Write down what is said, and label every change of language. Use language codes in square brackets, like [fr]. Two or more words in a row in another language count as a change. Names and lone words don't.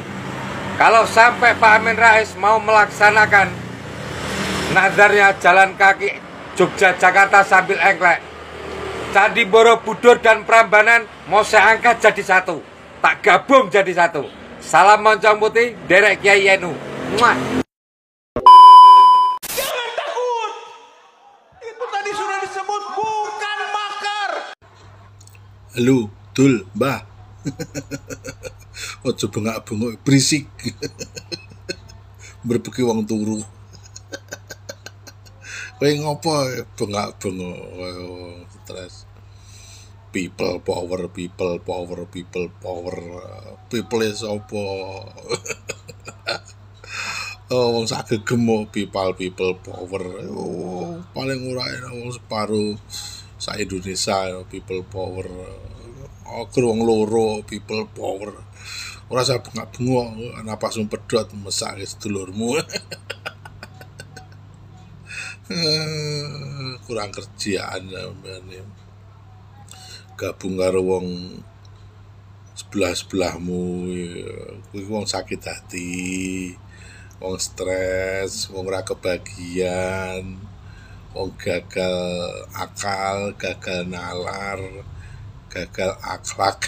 [id] Kalau sampai Pak Amin Rais mau melaksanakan nazarnya jalan kaki Jogja Jakarta sambil engklek, Candi Borobudur dan Prambanan mau saya angkat jadi satu, tak gabung jadi satu. Salam Moncong Putih, Derek Kiai Yenu. Muah. Jangan takut. Itu tadi sudah disebut bukan makar. Halo, [jv] Dul, Mbah. Ojo bengak-bengok berisik. Berbeki wong turu. Kowe ngopo bengak-bengok stres. [en] People power, people power, people power. People is opo? Oh, [jv] wong sagegem [en] people power. [jv] Oh, paling ora wong separuh sa Indonesia [en] people power. [jv] Oker wong loro [en] people power. [jv] Ora usah bengak-bengok, napasmu pedhot mesake sedulurmu. [id] Kurang kerjaan sampeyan. [jv] Gabung karo wong sebelah-sebelahmu, kuwi wong sakit hati, wong stres, wong ora kebagian, wong gagal akal, gagal nalar, gagal akhlak.